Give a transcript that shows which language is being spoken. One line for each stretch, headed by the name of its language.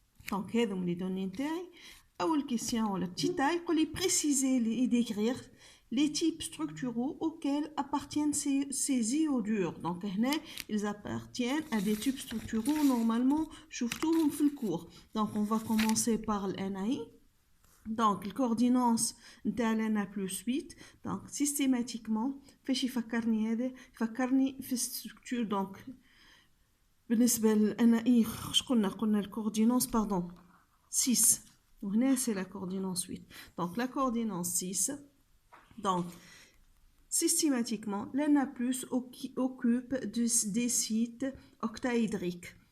French: Donc,
Arabic: هذوم
French: les données
Arabic: نتاعي. أول
French: question
Arabic: ولا
French: petite taille pour les préciser et décrire les types structuraux auxquels appartiennent ces iodures. Donc, ils appartiennent à des types structuraux normalement,
Arabic: شفتوهم في
French: الcours. Donc, on va commencer par le NaI. Donc, la coordinance
Arabic: نتاع
French: Na plus 8. Donc, systématiquement,
Arabic: فاش يفكرني هذا يفكرني في structure.
French: Donc,
Arabic: بالنسبة للNaI قلنا
French: la coordinance, pardon, 6. C'est la coordinance 8. Donc, la coordinance 6. Donc, systématiquement, l'Na+ occupe des sites octaédriques.